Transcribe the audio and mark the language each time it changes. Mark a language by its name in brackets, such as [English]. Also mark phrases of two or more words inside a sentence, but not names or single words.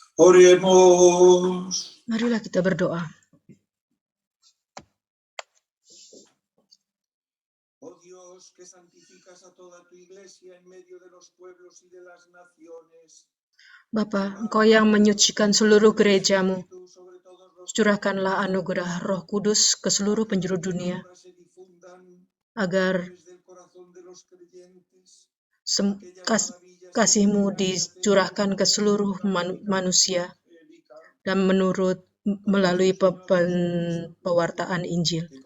[Spanish] Oremos. [Indonesian] Marilah kita berdoa. [Spanish] Oh Dios, que santificas a toda tu iglesia en medio de los pueblos y de las naciones. [Indonesian] Bapa, Engkau yang menyucikan seluruh gerejamu, curahkanlah anugerah Roh Kudus ke seluruh penjuru dunia, agar kasih-Mu dicurahkan ke seluruh manusia dan melalui pewartaan Injil.